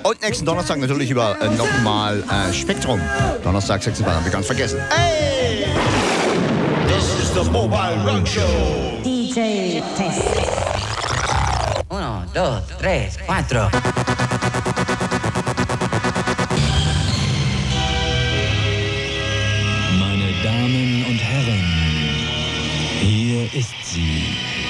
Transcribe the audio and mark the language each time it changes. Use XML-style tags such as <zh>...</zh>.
<de>Und nächsten Donnerstag natürlich über nochmal Spektrum. Donnerstag 6. haben wir ganz vergessen. Hey!</de> <en>This is the Mobile Rock Show. DJ Test.</en> <es>Uno, dos, tres, cuatro.</es> <de>Meine Damen und Herren, hier ist sie.</de>